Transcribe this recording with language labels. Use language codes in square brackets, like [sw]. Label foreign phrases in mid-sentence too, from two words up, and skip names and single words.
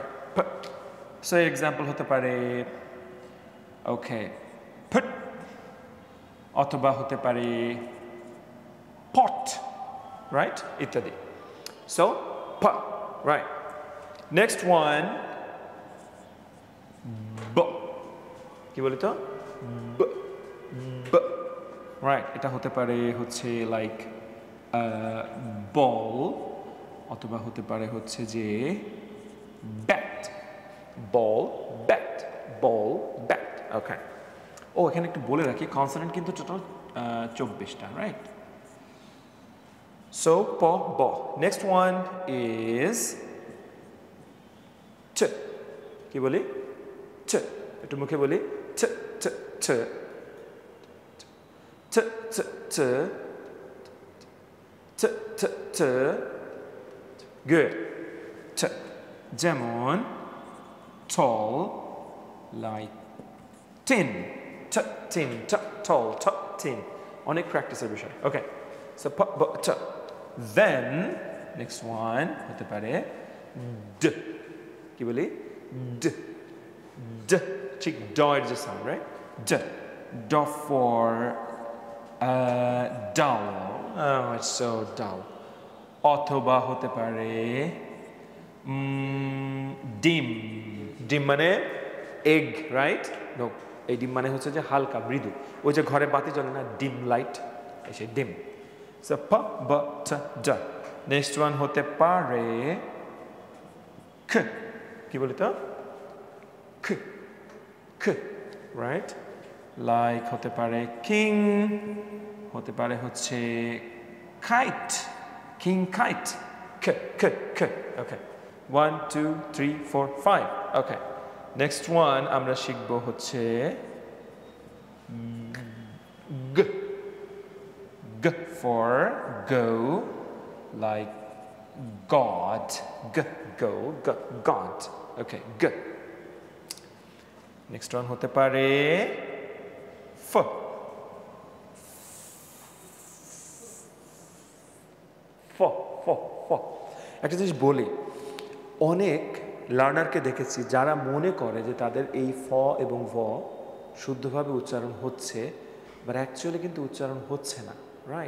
[bn] প। [en] so example [bn] হতে পারে ওকে ফট, অথবা হতে পারে পট, রাইট? ইত্যাদি। সো প, রাইট। [en] next one ব। [bn] কি বলি তো? ব, ব, রাইট। এটা হতে পারে হচ্ছে লাইক বল, অথবা হতে পারে হচ্ছে যে ব্যাট। [en] ball, bat, ball, bat. [bn] ওকে, ও এখানে একটু বলে রাখি, কনসোনেন্ট কিন্তু টোটাল 24টা, রাইট? [en] so প, ব. next one is চ। [bn] কি বলি? চ। একটু মুখে বলি চ, চ, চ, চ, চ, চ, চ, চ, চ। [en] Good. চ। যেমন tall, like tin. চ, tin, চ, tall, চ, [bn] tin. অনেক প্র্যাকটিসের বিষয়। [en] okay, so প, ব, চ। Then next one [bn] হতে পারে [en] d। [bn] কি বলি? d, d, ঠিক ড এর যে সাউন্ড, রাইট? [en] d, d for dull. Oh, it's so dull. [bn] অথবা হতে পারে ডিম। ডিম মানে এগ, রাইট? নো, এই ডিম মানে হচ্ছে যে হালকা মৃদু, ওই যে ঘরে বাতি জ্বলে না, [en] dim light, [bn] এসে ডিম। সো প, ব, চ, ড। [en] next one [bn] হতে পারে খ। কি বলি তো? খ, খ, রাইট? লাইক হতে পারে কিং, হতে পারে হচ্ছে কাইট, [en] king kite. [bn] খ, খ, খ। ওকে, 1 2 3 4 5। [en] okay, next one [bn] আমরা শিখবো হচ্ছে গ। [en] গ for go, like God. G, go, g, God. Okay, g. Next one [bn] হতে পারে [en] ফ। [bn] ফ, ফ, ফ। একটা জিনিস বলি, অনেক লার্নারকে দেখেছি যারা মনে করে যে তাদের এই ফ এবং ভ শুদ্ধভাবে উচ্চারণ হচ্ছে, [en] but actually [bn] কিন্তু উচ্চারণ হচ্ছে না, রাইট?